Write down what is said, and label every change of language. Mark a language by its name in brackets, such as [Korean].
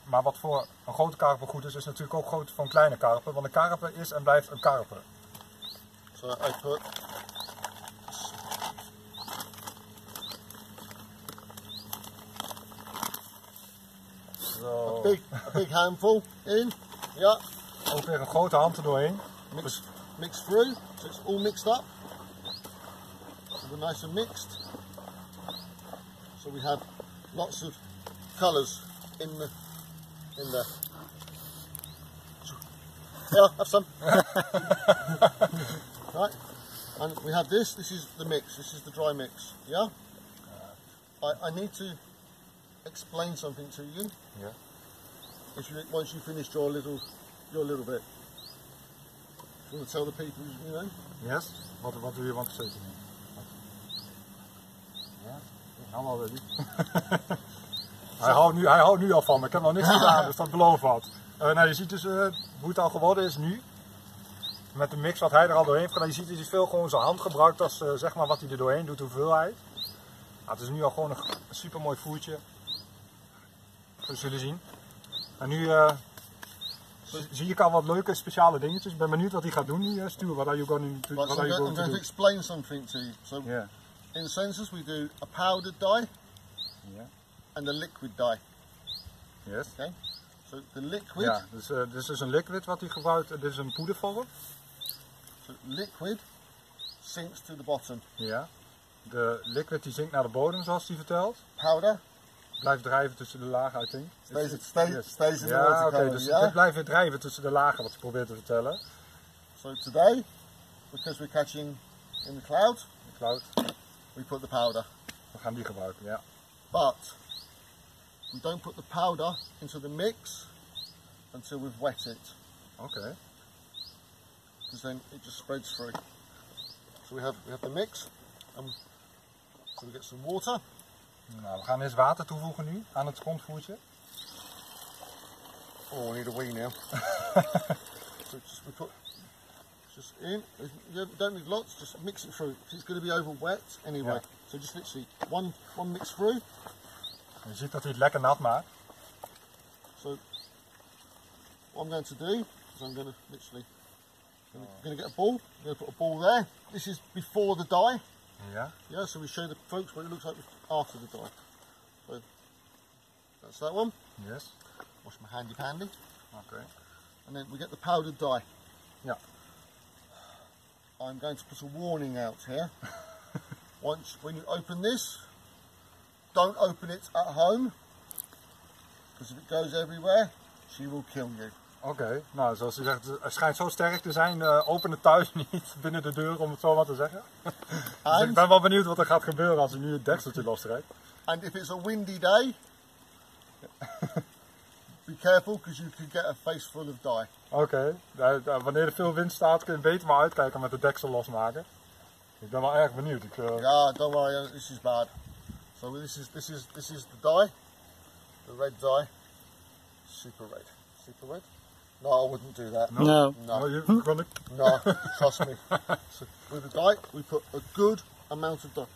[Dutch] Maar wat voor een grote karper goed is natuurlijk ook goed voor een kleine karper, want een karper is en blijft een karper. [English] So I put a big handful in. Yeah. [Dutch] Ook weer een grote hand er doorheen. [English] Mix through, so it's all mixed up. So we're nice and mixed. So we have lots of colours in there. Yeah, have some. Right, and we have this. This is the mix. This is the dry mix. Yeah. I need to explain something to you. Yeah. Once you finished your little bit. You want to tell the people, you know? Yes. What do you want to say to me? Ja, I'm all ready. [Dutch] Hij houdt nu al van me. Ik heb nog niks gedaan, dus dat belooft wat. Nou, je ziet dus hoe het al geworden is nu. Met de mix wat hij er al doorheen heeft gedaan. Je ziet dat hij veel gewoon zijn hand gebruikt als zeg maar wat hij er doorheen doet, de hoeveelheid. Nou, het is nu al gewoon een super mooi voertje. Dat zullen zien. En nu zie ik al wat leuke speciale dingetjes. Ik ben benieuwd wat hij gaat doen nu, Stuur. [English] What are you going to do? I'm going to explain something to you. So in Sensas we do a powdered dye and a liquid dye. Yes. Okay. So the liquid. [Dutch] Ja, dus dit is dus een liquid wat hij gebruikt. Dit is een poedervorm. [English] So liquid sinks to the bottom. [Dutch] Ja. De liquid die zinkt naar de bodem, zoals hij vertelt. [English] Powder [Dutch] blijft drijven tussen de lagen, [English] I think. Stays in the [Dutch] ja, [English] water [Dutch] oké, [English] color, [Dutch] dus [English] yeah? [Dutch] het blijft weer drijven tussen de lagen, wat ze probeert te vertellen. [English] So today, because we're catching in the cloud, we put the powder. [Dutch] We gaan die gebruiken, ja. [English] But we don't put the powder into the mix until we've wet it. Okay. Because then it just spreads through. So we have the mix, and so we get some water. [Dutch] Nou, we gaan eens water toevoegen nu aan het grondvoertje. [English] Oh, we need a wee now. So we put just in. You don't need lots. Just mix it through. It's going to be over wet anyway. Yeah. So just literally one mix through. [Dutch] Je ziet dat hij het lekker nat maakt. [English] So what I'm going to do is I'm going to literally going to get a ball. I'm going to put a ball there. This is before the dye. Yeah. Yeah. So we show the folks what it looks like after the dye. So that's that one. Yes. Wash my handy pandy. Okay. And then we get the powdered dye. Yeah. I'm going to put a warning out here. When you open this, don't open it at home, because if it goes everywhere, she will kill you. [Dutch] Oké, nou zoals je zegt, het schijnt zo sterk te zijn, open het thuis niet binnen de deur om het zo maar te zeggen. Dus ik ben wel benieuwd wat er gaat gebeuren als je nu het dekseltje lostrekt. And if it's a windy day, be careful because you could get a face full of dye. Oké, wanneer er veel wind staat kun je beter maar uitkijken met de deksel losmaken. Ik ben wel erg benieuwd. [English] Yeah, don't worry, this is bad. So this is the dye, the red dye, super red. Super red? No, I wouldn't do that. No. No, trust me. So with the dye, we put a good amount of dye.